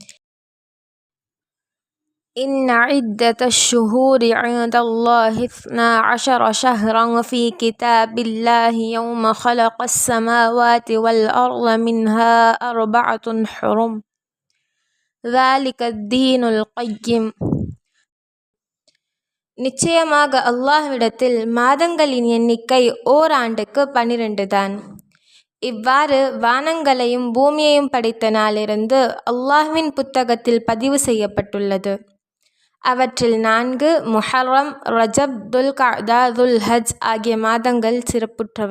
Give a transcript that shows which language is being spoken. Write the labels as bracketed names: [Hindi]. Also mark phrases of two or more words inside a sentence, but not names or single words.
[Arabic] إن عدة الشهور عند الله 12 شهرا في كتاب الله يوم خلق السماوات والأرض منها 4 حرم ذلك الدين القيم. [Tamil] நிச்சயமாக அல்லாஹ்விடத்தில் மாதங்களின் எண்ணிக்கை ஓராண்டுக்கு 12 தான். இவ்வாறு வானங்களையும் பூமியையும் படைத்த நாளிலிருந்து அல்லாஹ்வின் புத்தகத்தில் பதிவு செய்யப்பட்டுள்ளது. அவற்றில் 4 முஹர்ரம், ரஜப், துல்கஅதா, துல்ஹஜ் ஆகிய மாதங்கள் சிறப்புற்றவை.